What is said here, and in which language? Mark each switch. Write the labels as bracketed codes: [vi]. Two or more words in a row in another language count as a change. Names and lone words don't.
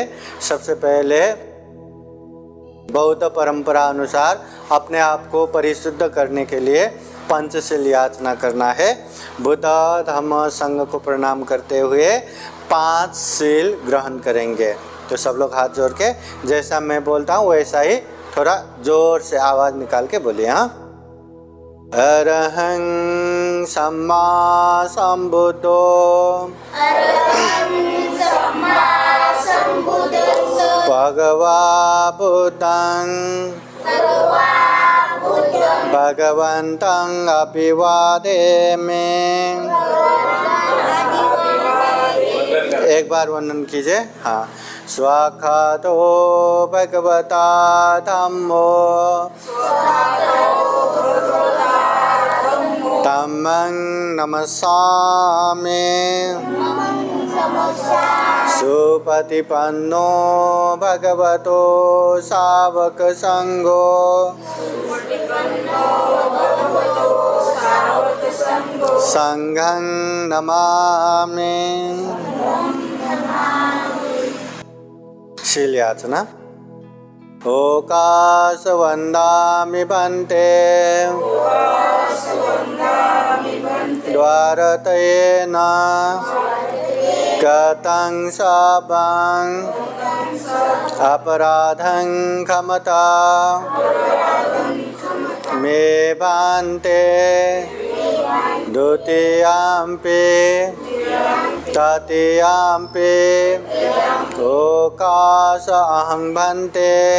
[hi] सबसे पहले बौद्ध परंपरा अनुसार अपने आप को परिशुद्ध करने के लिए पंचशील याचना करना है। बुद्ध धम्म संघ को प्रणाम करते हुए 5 शील ग्रहण करेंगे। तो सब लोग हाथ जोड़ के जैसा मैं बोलता हूँ वैसा ही थोड़ा जोर से आवाज़ निकाल के बोलिए। [pi] अरहं सम्मा संबुद्धो भगवा बुद्धं भगवन्तं अभिवादेमि। [hi] एक बार वर्णन कीजिए। [pi] स्वाखातो भगवता धम्मो धम्मं नमस्सामि। सुपतिपन्नो भगवतो सावक संघो संघं नमामि। [hi] शील याचना। [pi] ओकाश वंदामि भन्ते द्वारतयेन गतं शापं अपराधं क्षमता मे भन्ते द्वितीयाम्पि तृतीयाम्पि ओकाश अहं भन्ते